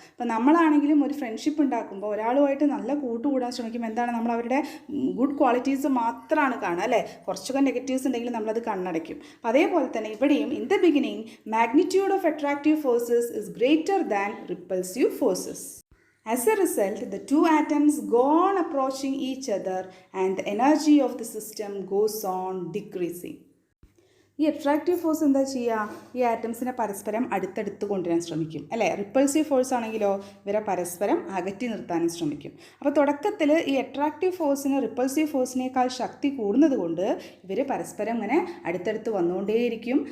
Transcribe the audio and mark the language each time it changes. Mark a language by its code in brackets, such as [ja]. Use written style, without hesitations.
[ml] അപ്പോൾ നമ്മളാണെങ്കിലും ഒരു ഫ്രണ്ട്ഷിപ്പ് ഉണ്ടാക്കുമ്പോൾ ഒരാളുമായിട്ട് നല്ല കൂട്ടുകൂടാൻ ശ്രമിക്കുമ്പോൾ എന്താണ്, നമ്മൾ അവരുടെ ഗുഡ് ക്വാളിറ്റീസ് മാത്രമാണ് കാണുക അല്ലേ, കുറച്ചൊക്കെ നെഗറ്റീവ്സ് ഉണ്ടെങ്കിലും നമ്മളത് കണ്ണടയ്ക്കും. അപ്പോൾ അതേപോലെ തന്നെ ഇവിടെയും [en] In the beginning magnitude of attractive forces is greater than repulsive forces. As a result, the two atoms go on approaching each other and the energy of the system goes on decreasing. [ml] ഈ attractive force എന്താ ചെയ്യുക? ഈ ആറ്റംസിനെ പരസ്പരം അടുത്തടുത്ത് കൊണ്ടുവരാൻ ശ്രമിക്കും അല്ലേ. Repulsive force ആണെങ്കിലോ ഇവരെ പരസ്പരം അകറ്റി നിർത്താനും ശ്രമിക്കും. അപ്പോൾ തുടക്കത്തിൽ ഈ അട്രാക്റ്റീവ് ഫോഴ്സിന് റിപ്പൾസീവ് ഫോഴ്സിനേക്കാൾ ശക്തി കൂടുന്നത് കൊണ്ട് ഇവർ പരസ്പരം ഇങ്ങനെ അടുത്തടുത്ത് വന്നുകൊണ്ടേയിരിക്കും.